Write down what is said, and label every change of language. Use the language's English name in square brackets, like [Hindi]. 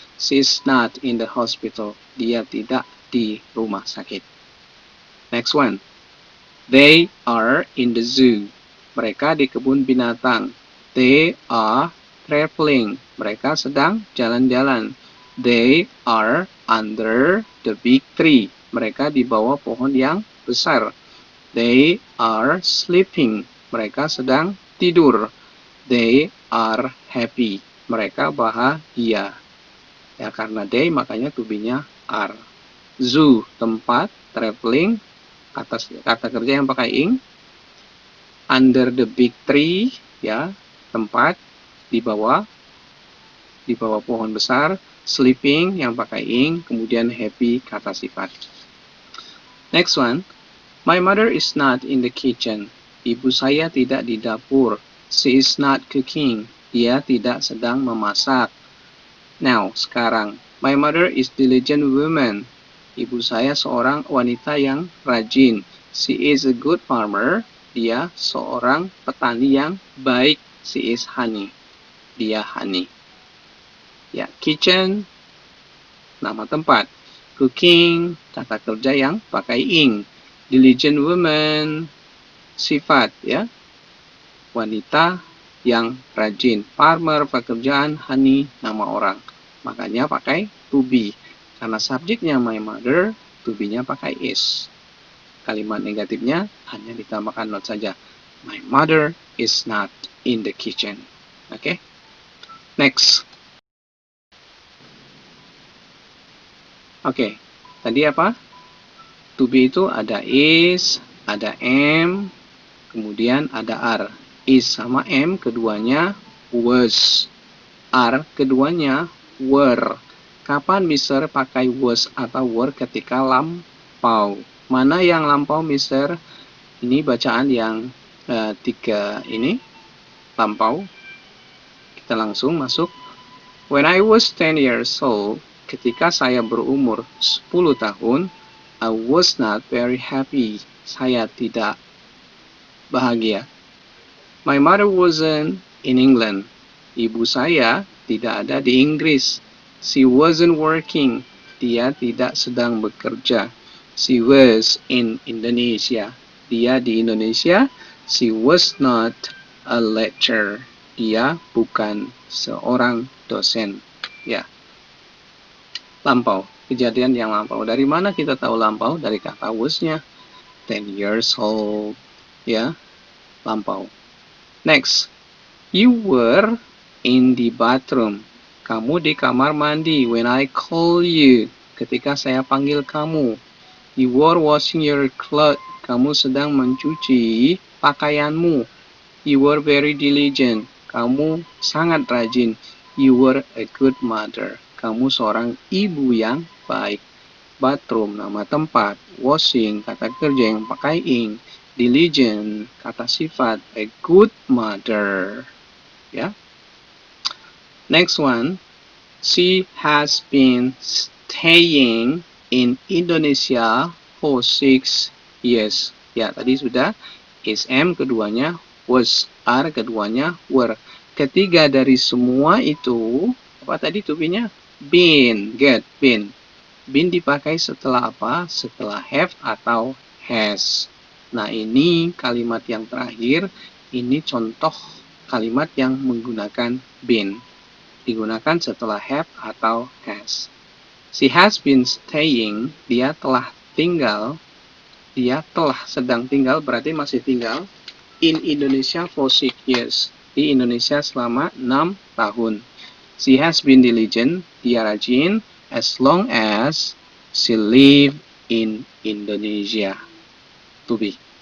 [English] She is not in the hospital. [Indonesian] Dia tidak di rumah sakit. [English] Next one. They are in the zoo. [Indonesian] Mereka di kebun binatang. [English] They are traveling. [Indonesian] Mereka sedang jalan-jalan. [English] They are under the big tree. [Indonesian] Mereka di bawah pohon yang besar. [English] They are sleeping. [Indonesian] Mereka sedang tidur. [English] They are happy. [Indonesian] Mereka bahagia. Ya, karena they makanya to be-nya are. Zoo, tempat, traveling, kata kerja yang pakai ing. [English] Under the big tree, [Indonesian] ya, tempat di bawah pohon besar. Sleeping yang pakai ing, kemudian happy kata sifat. [English] Next one. My mother is not in the kitchen. [Indonesian] Ibu saya tidak di dapur. [English] She is not cooking. [Indonesian] Dia tidak sedang memasak. Now, sekarang. [English] My mother is diligent woman. [Indonesian] Ibu saya seorang wanita yang rajin. [English] She is a good farmer. [Indonesian] Dia seorang petani yang baik. [English] She is honey. [Indonesian] Dia honey. Ya, kitchen, nama tempat. Cooking, kata kerja yang pakai ing. Diligent woman, sifat, ya. Wanita yang rajin. Farmer, pekerjaan. Honey, nama orang. Makanya pakai to be. Karena subjeknya my mother, to be-nya pakai is. Kalimat negatifnya hanya ditambahkan not saja. [English] My mother is not in the kitchen. [Indonesian] Oke? Next. Oke, tadi apa? To be itu ada is, ada am, kemudian ada are. Is sama am keduanya was. Are keduanya were. Kapan Mister pakai was atau were? Ketika lampau. Mana yang lampau, Mister? Ini bacaan yang tiga ini lampau. Kita langsung masuk. [English] When I was 10 years old, [Indonesian] ketika saya berumur 10 tahun, [English] I was not very happy. [Indonesian] Saya tidak bahagia. [English] My mother wasn't in England. [Indonesian] Ibu saya tidak ada di Inggris. [English] She wasn't working. [Indonesian] Dia tidak sedang bekerja. [English] She was in Indonesia. [Indonesian] Dia di Indonesia. [English] She was not a lecturer. [Indonesian] Dia bukan seorang dosen. Ya. Lampau. Kejadian yang lampau. Dari mana kita tahu lampau? Dari kata was-nya. [English] 10 years old. [Indonesian] Ya. Lampau. Next. [English] You were in the bathroom. [Indonesian] Kamu di kamar mandi. [English] When I call you. [Indonesian] Ketika saya panggil kamu. [English] You were washing your clothes. [Indonesian] Kamu sedang mencuci pakaianmu. [English] You were very diligent. [Indonesian] Kamu sangat rajin. [English] You were a good mother. [Indonesian] Kamu seorang ibu yang baik. Bathroom, nama tempat. Washing, kata kerja yang pakai ing. Diligent, kata sifat. [English] A good mother. [Indonesian] Ya. Next one. [English] She has been staying in Indonesia for 6 years. [Indonesian] Ya, tadi sudah. Is am keduanya was. Are keduanya were. Ketiga dari semua itu, apa tadi to be-nya? Been. Get, been. Been dipakai setelah apa? Setelah have atau has. Nah, ini kalimat yang terakhir. Ini contoh kalimat yang menggunakan been. Digunakan setelah have atau has. [English] She has been staying. [Indonesian] Dia telah tinggal. Dia telah sedang tinggal, berarti masih tinggal. [English] In Indonesia for 6 years. [Indonesian] Di Indonesia selama 6 tahun. [English] She has been diligent. [Indonesian] Dia rajin. [English] As long as she live in Indonesia. To be.